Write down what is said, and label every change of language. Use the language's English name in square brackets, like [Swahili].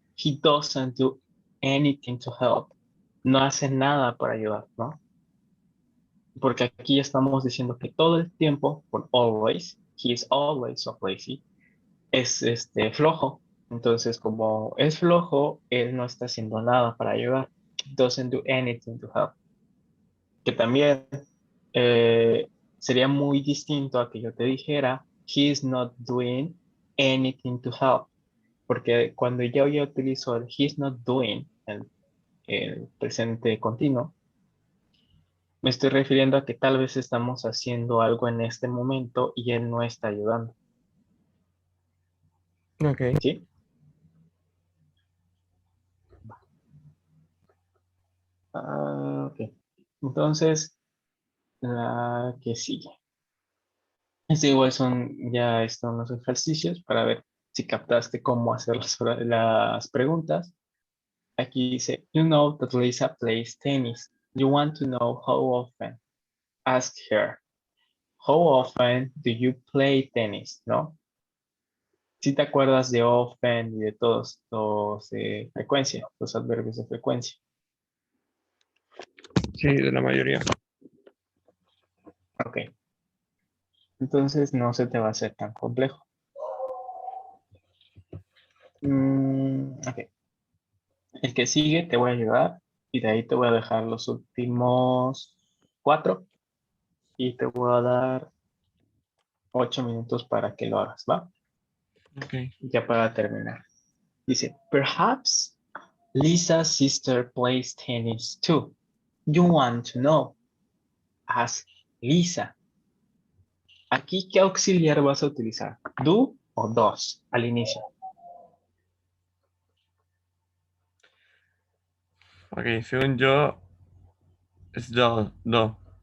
[English] He doesn't do anything to help. [Spanish] No hace nada para ayudar, ¿no? Porque aquí estamos diciendo que todo el tiempo, por always, [English] he is always so lazy, [Spanish] es flojo. Entonces, como es flojo, él no está haciendo nada para ayudar. [English] Doesn't do anything to help. [Spanish] Que también eh, sería muy distinto a que yo te dijera, [English] he is not doing anything to help. [Spanish] Porque cuando yo ya utilizo el [English] he's not doing, [Spanish] el presente continuo, me estoy refiriendo a que tal vez estamos haciendo algo en este momento y él no está ayudando. Ok. ¿Sí? Ok. Entonces, la que sigue. Este igual son ya estos unos ejercicios para ver si captaste cómo hacer las preguntas. Aquí dice, [English] you know that Lisa plays tennis. You want to know how often. Ask her. How often do you play tennis? [Spanish] ¿No? Si te acuerdas de often y de todos los de frecuencia, los adverbios de frecuencia. Sí, de la mayoría. Ok. Entonces no se te va a hacer tan complejo. Ok. El que sigue te voy a ayudar y de ahí te voy a dejar los últimos 4 y te voy a dar 8 minutos para que lo hagas, ¿va? Ok. Ya para terminar. [English] Dice, perhaps Lisa's sister plays tennis too. You want to know. Ask Lisa. [Spanish] Aquí, ¿qué auxiliar vas a utilizar? ¿Do o does al inicio? Ok, según yo, es do, do.